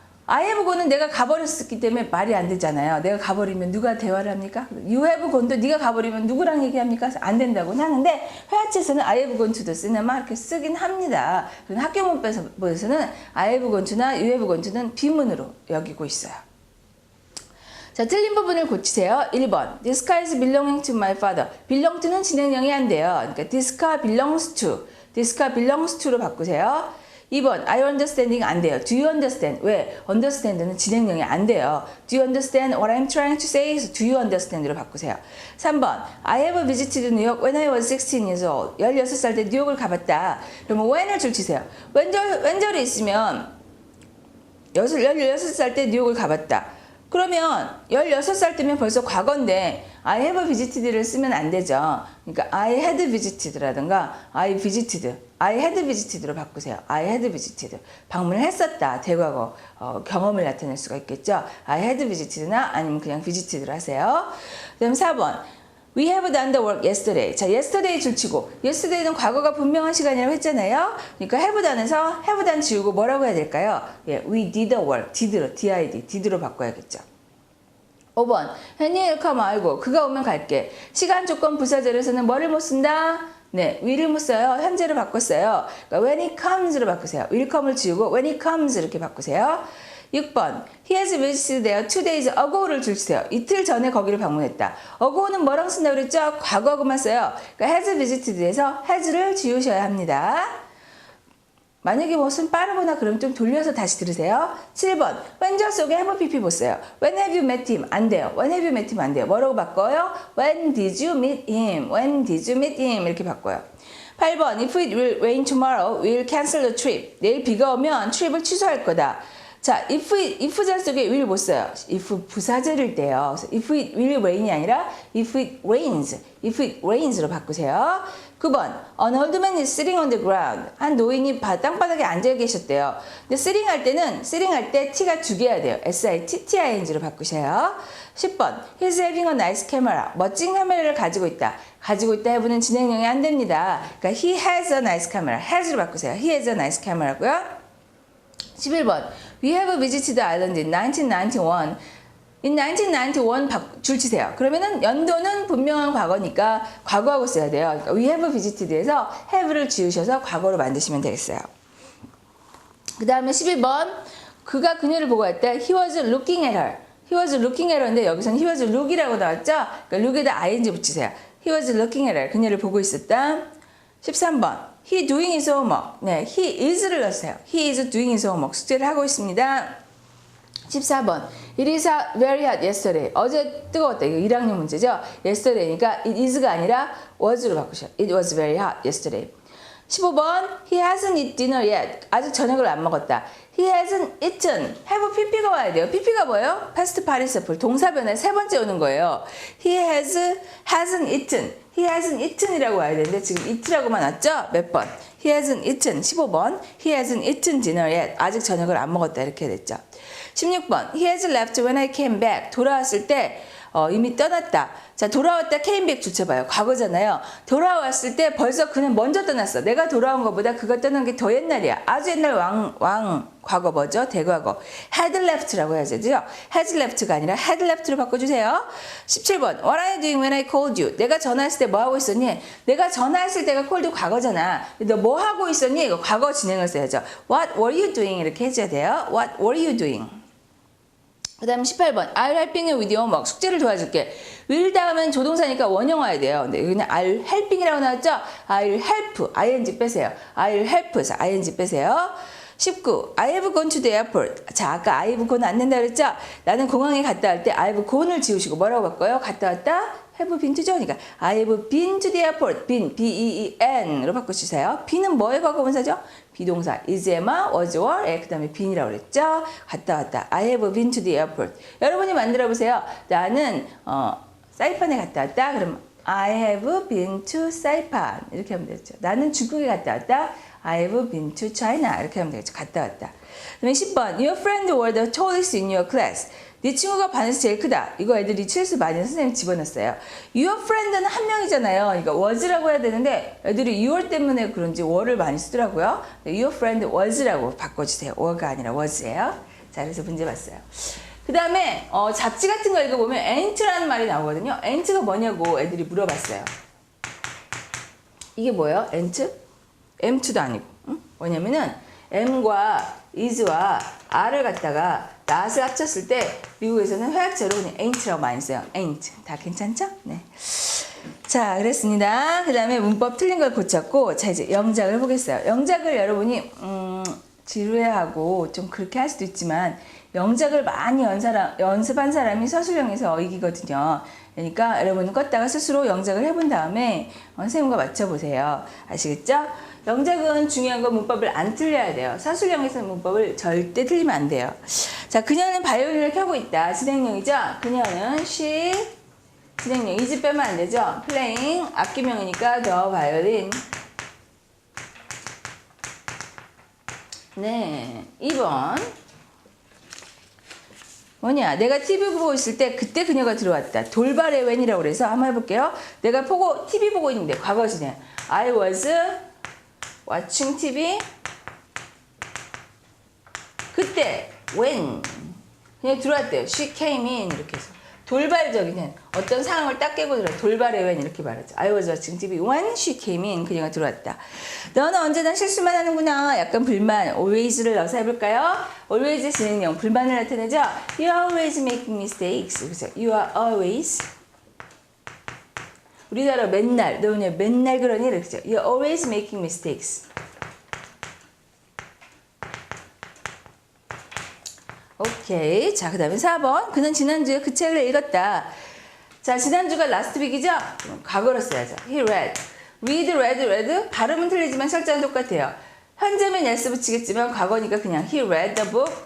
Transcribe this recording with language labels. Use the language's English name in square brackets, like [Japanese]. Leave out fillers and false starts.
[English] I have gone [Korean] 은 내가 가버렸기 때문에 말이 안 되잖아요. 내가 가버리면 누가 대화를 합니까? [English] You have gone [Korean] 도 네가 가버리면 누구랑 얘기합니까? 안 된다고는 하는데 회화체에서는 [English] I have gone to the cinema [Korean] 이렇게 쓰긴 합니다. 그런데 학교 문법에서는 [English] I have gone to [Korean] 나 [English] you have gone to [Korean] 는 비문으로 여기고 있어요. 자, 틀린 부분을 고치세요. [English] 1번 This car is belonging to my father. belong to는 [Korean] 진행형이 안 돼요. 그러니까 [English] this car belongs to This car belongs to로 [Korean] 바꾸세요. 2번 [English] I understanding [Korean] 안 돼요. [English] Do you understand? 왜? [Korean] understand는 진행형이 안 돼요. [English] Do you understand what I'm trying to say? Do you understand로 [Korean] 바꾸세요. [English] 3번 I have visited New York when I was 16 years old. [Korean] 16살 때 뉴욕을 가봤다. 그러면 when을 줄치세요. when절이 있으면 16살 때 뉴욕을 가봤다. 그러면 16살 때면 벌써 과거인데 [English] I have visited [Korean] 를 쓰면 안 되죠. 그러니까 [English] I had visited [Korean] 라든가 I had visited로 바꾸세요. [English] I had visited. [Korean] 방문을 했었다. 대과거 경험을 나타낼 수가 있겠죠. [English] I had visited [Korean] 나 아니면 그냥 visited로 하세요. 그 다음 [English] 4번 We have done the work yesterday. [Korean] 자, yesterday 줄치고 yesterday는 과거가 분명한 시간이라고 했잖아요. 그러니까 [English] have done [Korean] 에서 have done 지우고 뭐라고 해야 될까요? [English] 예, we did the work. did로 [Korean] 바꿔야겠죠. 5번 henry come 알고 그가 오면 갈게. 시간 조건 부사절에서는 뭐를 못 쓴다? 네, will을 못 써요. 현재로 바꿨어요. 그러니까 [English] when he comes [Korean] 로 바꾸세요. [English] will come [Korean] 을 지우고 [English] when he comes [Korean] 이렇게 바꾸세요. 6번 [English] He has visited there 2 days ago [Korean] 를 줄이세요. 이틀 전에 거기를 방문했다. ago는 뭐랑 쓴다고 그랬죠? 과거하고만 써요. 그러니까 [English] has visited [Korean] 에서 has를 지우셔야 합니다. 만약에 무슨 빠르거나 그럼 좀 돌려서 다시 들으세요. 7번 when절 속에 have pp 못 써요. [English] When have you met him? [Korean] 안 돼요. [English] When have you met him? 안 돼요. [Korean] 뭐라고 바꿔요? [English] When did you meet him? When did you meet him? [Korean] 이렇게 바꿔요. [English] 8번 If it will rain tomorrow, we'll cancel the trip. [Korean] 내일 비가 오면 트립을 취소할 거다. 자, if 절 속에 will 못 써요. if 부사절일 때요. [English] if it will rain [Korean] 이 아니라 [English] if it rains [Korean] 로 바꾸세요. [English] 9번 An old man is sitting on the ground. [Korean] 한 노인이 땅바닥에 앉아 계셨대요. 근데 sitting 할 때 t가 두 개야 돼요. sitting로 바꾸세요. [English] 10번 He's having a nice camera. [Korean] 멋진 카메라를 가지고 있다. 가지고 있다 해보는 진행형이 안 됩니다. [English] 그러니까 he has a nice camera. [Korean] has로 바꾸세요. [English] He has a nice camera고요. 11번 We have visited the island in 1991. In 1991 [Korean] 줄치세요. 그러면은 연도는 분명한 과거니까 과거하고 써야 돼요. 그러니까 [English] we have visited [Korean] 에서 have를 지우셔서 과거로 만드시면 되겠어요. 그 다음에 12번 그가 그녀를 보고 할 때 [English] he was looking at her. He was looking at her [Korean] 인데 여기서는 [English] he was look [Korean] 이라고 나왔죠? 그러니까 look에다 ing 붙이세요. [English] He was looking at her. [Korean] 그녀를 보고 있었다. [English] 13번 He doing his homework. [Korean] 네, [English] he is [Korean] 를 넣으세요. [English] He is doing his homework. [Korean] 숙제를 하고 있습니다. [English] 14번 It is very hot yesterday. [Korean] 어제 뜨거웠다. 이거 1학년 문제죠. yesterday니까 it is가 아니라 was로 바꾸셔요. [English] It was very hot yesterday. 15번 He hasn't eaten dinner yet. [Korean] 아직 저녁을 안 먹었다. [English] He hasn't eaten. [Korean] have pp가 와야 돼요. pp가 뭐예요? [English] past participle. [Korean] 동사변에 세 번째 오는 거예요. [English] He hasn't eaten. He hasn't eaten [Korean] 이라고 와야 되는데 지금 eat라고만 왔죠? [English] 몇 번? He hasn't eaten. 15번 He hasn't eaten dinner yet. [Korean] 아직 저녁을 안 먹었다. 이렇게 됐죠. [English] 16번 He has left when I came back. [Korean] 돌아왔을 때 이미 떠났다. 자, 돌아왔다 [English] came back [Korean] 줄쳐봐요. 과거잖아요. 돌아왔을 때 벌써 그는 먼저 떠났어. 내가 돌아온 것보다 그가 떠난 게 더 옛날이야. 아주 옛날 과거 뭐죠? 대과거. [English] had left [Korean] 라고 해야죠. [English] has left [Korean] 가 아니라 had left로 바꿔주세요. [English] 17번 What are you doing when I called you? [Korean] 내가 전화했을 때 뭐 하고 있었니? 내가 전화했을 때가 called 과거잖아. 너 뭐 하고 있었니? 이거 과거 진행을 써야죠. [English] What were you doing? [Korean] 이렇게 해줘야 돼요. [English] What were you doing? [Korean] 그 다음 [English] 18번 I'll helping you with your homework. [Korean] 숙제를 도와줄게. will 다음엔 조동사니까 원형 와야 돼요. 근데 여기는 [English] I'll helping [Korean] 이라고 나왔죠? [English] I'll help. ing [Korean] 빼세요. [English] I'll help. 자, ing 빼세요. 19. I have gone to the airport. [Korean] 자, 아까 [English] I have gone [Korean] 안 된다 그랬죠? 나는 공항에 갔다 할 때 I have gone을 지우시고 뭐라고 바꿔요? 갔다 왔다? [English] have been to [Korean] 죠? [English] 그러니까 I have been to the airport. [Korean] been, B-E-E-N으로 바꿔주세요. be는 뭐의 과거분사죠? 비동사. is, am, was, were. 그 다음에 been이라고 그랬죠? 갔다 왔다. [English] I have been to the airport. [Korean] 여러분이 만들어 보세요. 나는 사이판에 갔다 왔다. [English] 그럼 I have been to Saipan. [Korean] 이렇게 하면 되죠. 나는 중국에 갔다 왔다. [English] I have been to China. [Korean] 이렇게 하면 되겠죠. 갔다 왔다. 그다음에 10번. [English] Your friend were the tallest in your class. [Korean] 네 친구가 반에서 제일 크다. 이거 애들이 실수 많이 선생님 집어넣었어요. Your friend는 한 명이잖아요. 그러니까 was라고 해야 되는데 애들이 your 때문에 그런지 were를 많이 쓰더라고요. [English] Your friend was라고 바꿔주세요. [Korean] were가 아니라 was예요. 자, 그래서 문제 봤어요. 그 다음에 잡지 같은 거 읽어보면 ain't라는 말이 나오거든요. ain't가 뭐냐고 애들이 물어봤어요. 이게 뭐예요? ain't? am2도 아니고. 응? 뭐냐면은 am과 is와 are를 갖다가 not을 합쳤을 때 미국에서는 회화체로 그냥 ain't라고 많이 써요. ain't. 다 괜찮죠? 네. 자, 그랬습니다. 그 다음에 문법 틀린 걸 고쳤고, 자, 이제 영작을 보겠어요. 영작을 여러분이, 지루해하고 좀 그렇게 할 수도 있지만, 영작을 많이 연습한 사람이 서술형에서 이기거든요. 그러니까 여러분은 껐다가 스스로 영작을 해본 다음에 선생님과 맞춰보세요. 아시겠죠? 영작은 중요한 건 문법을 안 틀려야 돼요. 서술형에서는 문법을 절대 틀리면 안 돼요. 자, 그녀는 바이올린을 켜고 있다. 진행형이죠? 그녀는 she, 진행형 is 빼면 안 되죠? playing, 악기명이니까 the violin. 네, 2번. 뭐냐, 내가 TV 보고 있을 때 그때 그녀가 들어왔다. 돌발의 웬이라고 그래서 한번 해볼게요. 내가 TV 보고 있는데 과거시네. [English] I was watching TV. [Korean] 그때 when 그냥 들어왔대요. [English] She came in [Korean] 이렇게 해서 돌발적인 어떤 상황을 딱 깨고 들어. 돌발의 웬 이렇게 말하죠. [English] I was watching TV when she came in. [Korean] 그녀가 들어왔다. 너는 언제나 실수만 하는구나. 약간 불만. always를 넣어서 해볼까요? always 진행형 불만을 나타내죠. [English] You are always making mistakes. 그래서 you are always. [Korean] 우리나라 맨날 너 그냥 맨날 그러니 이렇게 [English] You are always making mistakes. [Korean] 오케이. 자, 그 다음에 4번. 그는 지난주에 그 책을 읽었다. 자, 지난주가 last week이죠? 과거로 써야죠. [English] He read. read. [Korean] 발음은 틀리지만 철자는 똑같아요. 현재면 yes 붙이겠지만 과거니까 그냥 [English] he read the book.